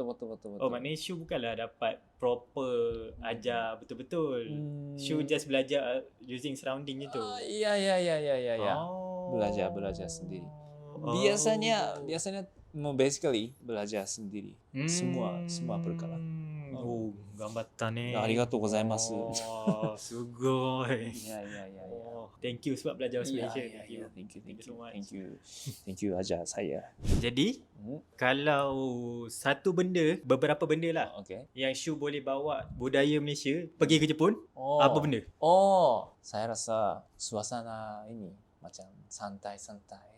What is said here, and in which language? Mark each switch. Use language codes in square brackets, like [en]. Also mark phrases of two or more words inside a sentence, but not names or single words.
[ms] Maknanya Syu bukanlah dapat proper ajar betul-betul. Syu just belajar [en] using surrounding [ms] je tu. Ya. Belajar sendiri. Biasanya basically belajar sendiri. Semua perkara. Gambatan ni. [ja] ありがとうございます. [ms] Sugoi. Ya. [en] Thank you [ms] sebab belajar bahasa Malaysia. [en] Thank you [ms] ajar saya. Jadi, kalau beberapa benda lah yang Syu boleh bawa budaya Malaysia pergi ke Jepun, apa benda? Saya rasa suasana ini macam santai-santai.